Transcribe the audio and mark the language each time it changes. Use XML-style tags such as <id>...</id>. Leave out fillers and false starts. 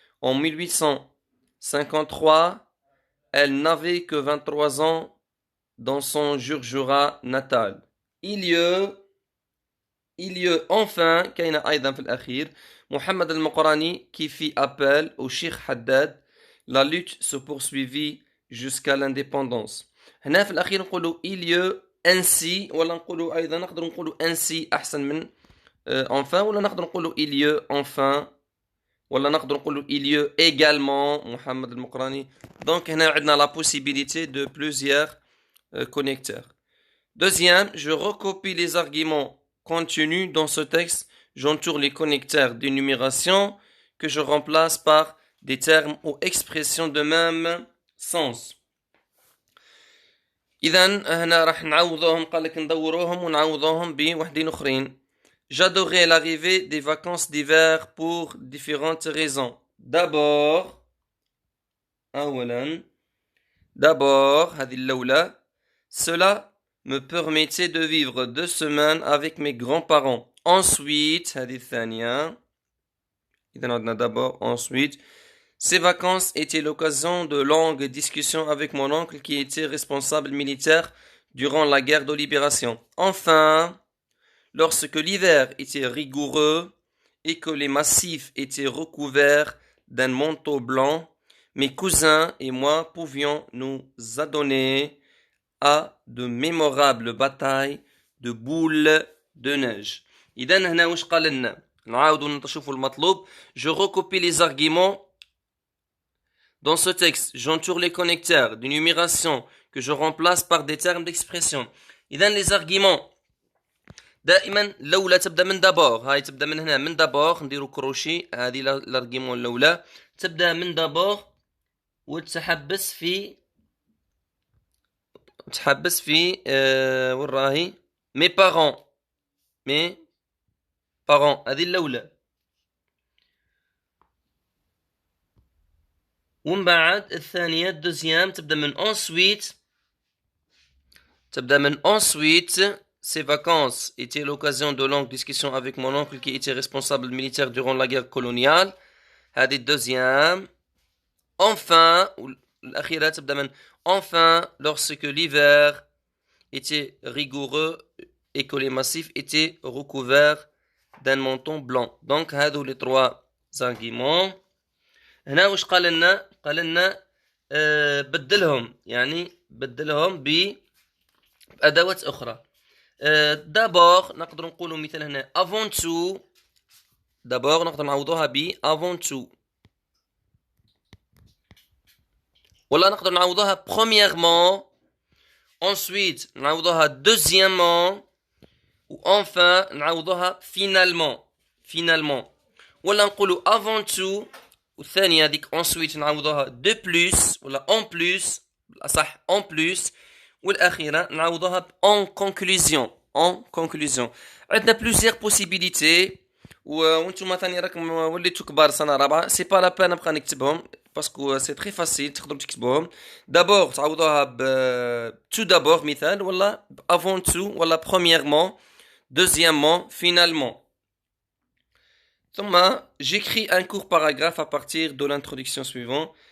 <fr>En 1853, elle n'avait que 23 ans dans son Jurjura natal. Il y a enfin,</fr> <ar>كاين أيضا في الأخير,</ar> <fr>Mohamed al-Maqrani qui fit appel au Sheikh Haddad. La lutte se poursuivit jusqu'à l'indépendance.</fr> <ar>هنا في الأخير نقولوا</ar> <fr>il y a ainsi</fr> <ar>ولا نقولوا أيضا نقدر نقولوا ainsi أحسن من enfin ولا نقدر نقولوا</ar> <fr>il y a enfin</fr> <ar>ولا نقدر نقولوا</ar> <fr>il y a également</fr> <ar>محمد المقراني.</ar> <fr>Donc</fr> <ar>هنا عندنا</ar> <fr>la possibilité de plusieurs connecteurs. Deuxième, je recopie les arguments contenus dans ce texte, j'entoure les connecteurs d'énumération que je remplace par des termes ou expressions de même sens.</fr> <ar>إذن هنا راح نعوضوهم قال لك ندوروهم ونعوضوهم بوحدين أخرين.</ar> <fr>J'adorais l'arrivée des vacances d'hiver pour différentes raisons. D'abord,</fr> <ar>هذه الأولى,</ar> <fr>cela me permettait de vivre 2 semaines avec mes grands-parents. Ensuite,</fr> <ar>هذه الثانية, إذن عندنا</ar> <fr>d'abord, ensuite, ces vacances étaient l'occasion de longues discussions avec mon oncle qui était responsable militaire durant la guerre de libération. Enfin, lorsque l'hiver était rigoureux et que les massifs étaient recouverts d'un manteau blanc, mes cousins et moi pouvions nous adonner à de mémorables batailles de boules de neige.</fr> <ar>إذن هنا وش قال لنا؟ نعاودوا نشوفوا المطلوب.</ar> <fr>Je recopie les arguments dans ce texte. J'entoure les connecteurs de numération que je remplace par des termes d'expression.</fr> <ar>إذن</ar> <fr>les arguments</fr> <ar>دائما الأولى تبدأ من دابور. هاي تبدأ من هنا من دابور. نديرو كروشي. هذه الارجيمون الأولى تبدأ من دابور وتحبس في وتحبس في وين راهي مي بارون هذه الأولى. ومن بعد الثانية دوزيام تبدأ من</ar> <fr>ensuite ces vacances étaient l'occasion de longues discussions avec mon oncle qui était responsable militaire durant la guerre coloniale.</fr> <ar>هذه الدوزيام.</ar> <fr>Enfin</fr> <ar>الأخيرة تبدأ من</ar> <fr>enfin lorsque l'hiver était rigoureux et que les massifs étaient recouverts d'un manteau blanc. Donc هذو les trois arguments.</fr> <ar>هنا وش قال لنا بدلهم، يعني بدلهم بأدوات أخرى. دابور نقدر نقولوا مثال هنا</ar> <fr>avant tout.</fr> <ar>دابور نقدر نعوضوها ب avant tout، ولا نقدر نعوضوها premièrement، ensuite نعوضوها deuxièmement، و enfin نعوضوها finalement. ولا نقولوا avant tout والثانية هذيك ensuite نعوضوها</ar> <fr>de plus</fr> <ar>ولا</ar> <fr>en plus،</fr> <ar>صح en plus، والأخيرة نعوضوها</ar> <fr>en conclusion.</fr> <ar>عندنا</ar> <fr>plusieurs possibilités،</fr> <ar>وانتم ثاني راكم وليتوا كبار سنة رابعة، سي با لا بان نبقى نكتبهم باسكو سي تري فاسيل تقدروا تكتبوهم. دابور تعوضوها ب</ar> <fr>tout d'abord مثال، ولا avant tout، ولا premièrement، deuxièmement، finalement. ثم j'écris un court paragraphe à partir de l'introduction suivante.</fr>